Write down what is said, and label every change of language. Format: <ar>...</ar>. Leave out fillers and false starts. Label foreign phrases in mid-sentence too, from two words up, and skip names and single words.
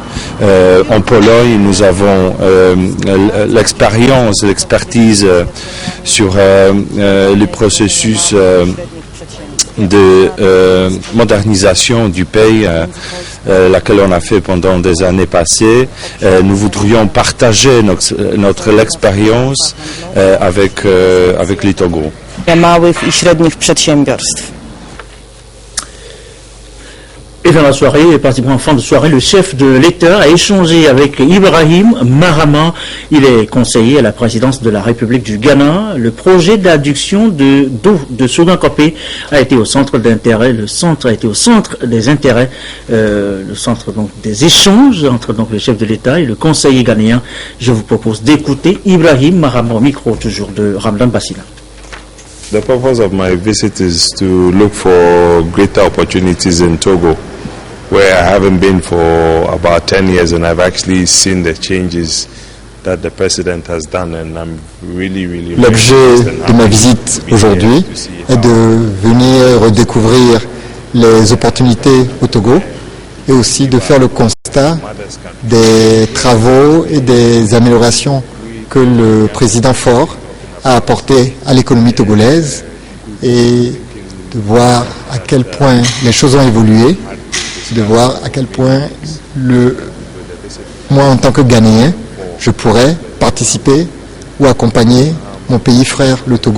<fr>En Pologne, nous avons l'expertise sur le processus de modernisation du pays, laquelle on a fait pendant des années passées. Nous voudrions partager notre expérience avec le Togo.</fr> <pl>Małych i średnich przedsiębiorstw.</pl> <fr>Et dans la soirée, pratiquement en fin de soirée, le chef de l'État a échangé avec Ibrahim Mahama. Il est conseiller à la présidence de la République du Ghana. Le projet d'adduction d'eau de Sogankopé a été au centre d'intérêt. Le centre a été au centre des intérêts, le centre donc des échanges entre donc le chef de l'État et le conseiller ghanéen. Je vous propose d'écouter Ibrahim Mahama au micro toujours de Ramdan Bassina.</fr> <en>The purpose of my visit is to look for greater opportunities in Togo, where I haven't been for about 10 years, and I've actually seen the changes that the president has done, and I'm really</en> <fr>L'objet de ma visite aujourd'hui est de venir redécouvrir les opportunités au Togo et aussi de faire le constat des travaux et des améliorations que le président Faure a apporté à l'économie togolaise et de voir à quel point les choses ont évolué, de voir à quel point moi en tant que Ghanéen, je pourrais participer ou accompagner mon pays frère, le Togo.</fr>